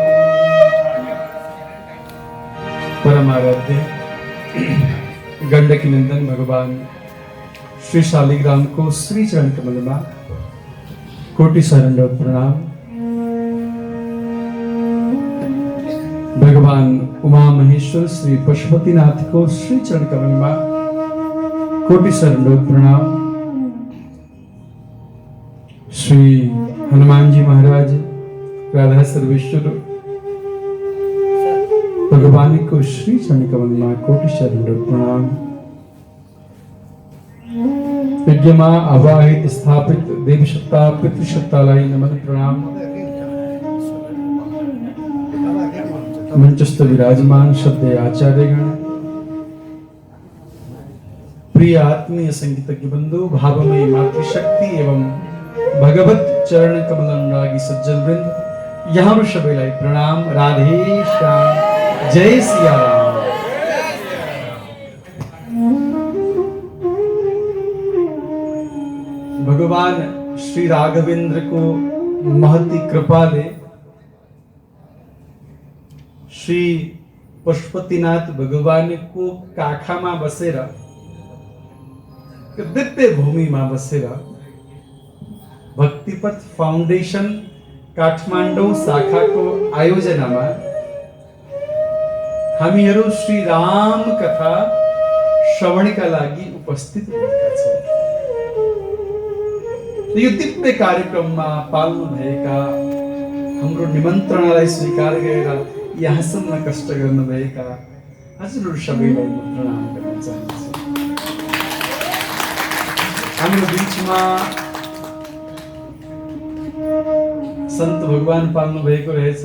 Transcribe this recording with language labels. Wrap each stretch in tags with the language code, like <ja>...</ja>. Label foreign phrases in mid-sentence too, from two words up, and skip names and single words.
<ne>परमाराध्य गंडकी नंदन भगवान श्री शालिग्राम को श्री चरण कमल में कोटि शरण प्रणाम। भगवान उमा महेश्वर श्री पशुपतिनाथ को श्री चरण कमल में कोटि शरण प्रणाम। श्री हनुमान जी महाराज राधा सर्वेश्वर भगवान को श्री चरण कमल में कोटि शरण प्रणाम। यज्ञमा अवाहित स्थापित देवी सत्ता पितृसत्तालाई नमन प्रणाम। मंचस्थ विराजमान श्रद्धेय आचार्यगण, प्रिय आत्मीय संगीतज्ञ बंधु, भावमयी मातृशक्ति एवं भगवत चरण कमल अनुरागी सज्जन वृंद, यहाँ वृषभेलाई प्रणाम। राधे श्याम, जय सिया राम। भगवान श्री राघवेंद्र को महती कृपा ले श्री पशुपतिनाथ भगवान को काखा में बसेरा दिव्य भूमि में बसेरा भक्तिपथ फाउंडेशन काठमांडू शाखा को आयोजना में हामीहरू श्री राम कथा श्रवण का लागि उपस्थित भएका छौं। यो दिव्य कार्यक्रममा पाल्नु भएका हाम्रो निमन्त्रणालाई स्वीकार गरेर यहाँसम्म कष्ट गर्नुभएका हजुरहरू सबैलाई म प्रणाम गर्न चाहन्छु। हाम्रो बीचमा सन्त भगवान पाल्नु भएको रहेछ।</ne>